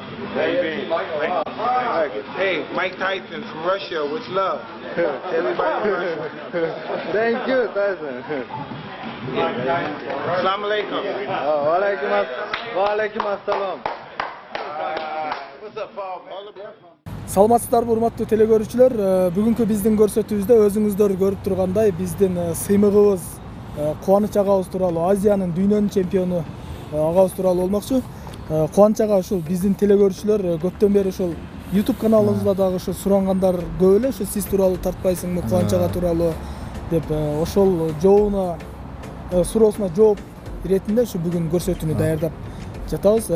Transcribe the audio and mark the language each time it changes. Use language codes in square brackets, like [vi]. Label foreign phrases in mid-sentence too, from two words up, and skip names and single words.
[en] Hey, Mike Tyson from Russia with love. Everybody in Russia. Thank you, Tyson. [ar] Assalamu alaikum. Wa alaikum assalam. [ky] Саламатсыздарбы урматтуу телекөрүүчүлөр, бүгүнкү биздин көрсөтүүбүздө өзүңүздөр көрүп тургандай биздин сыймыгыбыз Кубаныч агабыз тууралуу, Азиянын дүйнөнүн чемпиону агабыз тууралуу болмокчу. Кубаныч ага ушул биздин телекөрүүчүлөр көптөн бери ушул YouTube каналыбызда дагы ушул сурангандар көп эле, ушул сиз тууралуу тартпайсыңбы, Кубаныч ага тууралуу деп ошол жообуна суроосуна жооп иретинде ушу бүгүн көрсөтүүнү даярдап жатабыз.